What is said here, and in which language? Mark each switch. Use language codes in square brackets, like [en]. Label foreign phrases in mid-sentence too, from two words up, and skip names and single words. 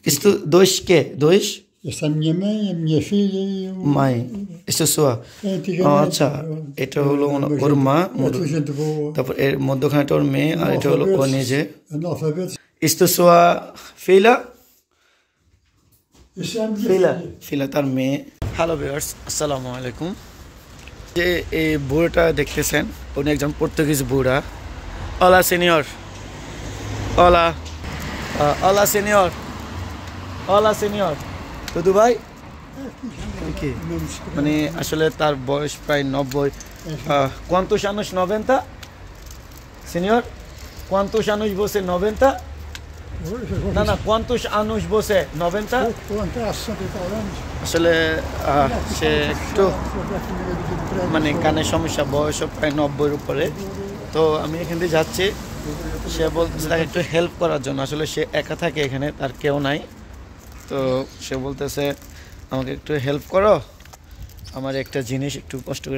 [pt] Isto dois quê? Dois? Esta é minha mãe, a minha filha e o... Mãe. Isto é sua? Antigamente. [bn] আচ্ছা এটা হলো ওর মা [pt] Esta gente boa. [bn] তারপর এর মধ্যখানেটা ওর মেয়ে আর এটা হলো ও নিজে [pt] Analfabetos. Isto é sua filha? Esta é a minha Filha. filha. [bn] Filha তার মেয়ে হ্যালো ভিউয়ার্স আসসালামু আলাইকুম যে এই বুড়োটা দেখতেছেন উনি একজন পর্তুগিজ বুড়া [pt] Olá senhor Olá Olá senhor Olá senhor Tudo bem? [bn] Okay. মানে আসলে তার বয়স প্রায় 90 [pt] Quantos anos [bn] 90? [pt] Senhor? Quantos anos você 90? Não, quantos anos você 90? [bn] আসলে সে একটু মানে কানের সমস্যা বয়স প্রায় 90 এর উপরে তো আমি এখান থেকে যাচ্ছি সে বলতেছে তাকে একটু হেল্প করার জন্য আসলে সে একা থাকে এখানে তার কেউ নাই তো সে বলতেছে আমাকে একটু হেল্প করো আমার একটা জিনিস একটু কষ্ট করে